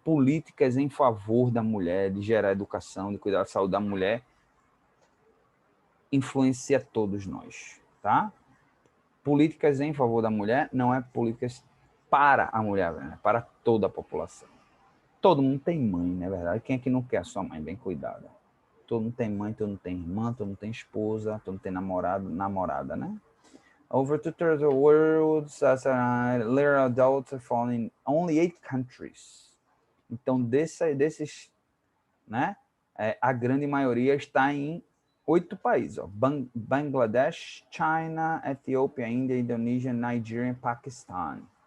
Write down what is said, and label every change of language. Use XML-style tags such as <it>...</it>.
<pt>Políticas em favor da mulher, de gerar educação, de cuidar da saúde da mulher, influencia todos nós, tá? Políticas em favor da mulher não é políticas para a mulher, né? Para toda a população. Todo mundo tem mãe, não é verdade? Quem é que não quer a sua mãe bem cuidada? Todo mundo tem mãe, todo mundo tem irmã, todo mundo tem esposa, todo mundo tem namorada, né?</pt> <en>Over two-thirds of the world, little adults are found in only 8 countries.</en> <pt>Então, desses, né? A grande maioria está em 8 países. Ó. Bangladesh, China, Etiópia, Índia, Indonésia, Nigéria e Paquistão.</pt>